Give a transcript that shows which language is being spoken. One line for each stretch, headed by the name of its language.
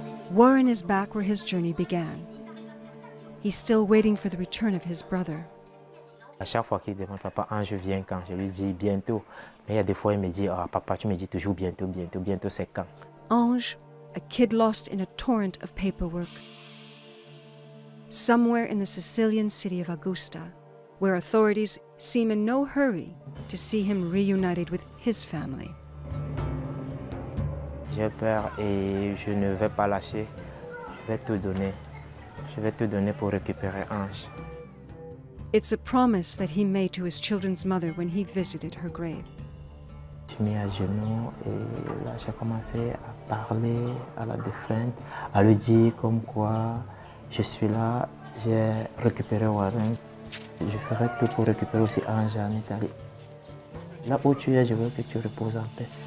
English: Warren is back where his journey began. He's still waiting for the return of his brother.
French: À chaque fois qu'il demande papa, Ange vient quand? Je lui dis bientôt. Mais il y a des fois il me dit papa, tu me dis toujours bientôt, bientôt, bientôt c'est quand?
English: Ange, a kid lost in a torrent of paperwork. Somewhere in the Sicilian city of Augusta, where authorities seem in no hurry to see him reunited with his family.
French: J'ai peur et je ne vais pas lâcher. Je vais tout donner. Je vais tout donner pour récupérer Ange.
English: It's a promise that he made to his children's mother when he visited her grave.
French: Je me suis mis à genoux et là j'ai commencé à parler à la défunte, à lui dire comme quoi je suis là, j'ai récupéré Warren. Je ferai tout pour récupérer aussi Ange en Italie. Là où tu es, je veux que tu reposes en paix.